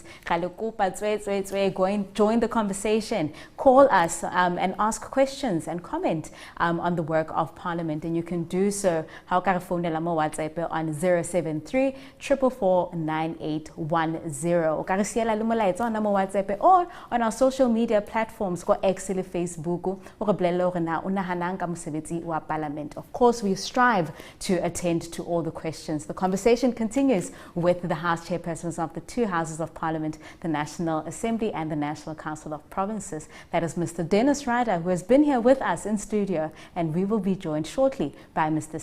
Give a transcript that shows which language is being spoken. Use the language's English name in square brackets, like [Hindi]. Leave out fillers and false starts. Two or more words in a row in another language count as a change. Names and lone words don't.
[English] Join the conversation, call us and ask questions and comment on the work of Parliament. And you can do so on 073 444 9810 or on our social media platforms [Southern Sotho] go X le Facebook o bolella hore na o nahanang ka mosebetsi wa Parliament. [English] Of course, we strive to attend to all the questions. The conversation continues with the House Chairpersons of the 2 Houses of Parliament, the National Assembly and the National Council of Provinces. That is Mr. Dennis Ryder, who has been here with us in studio, and we will be joined shortly by Mr.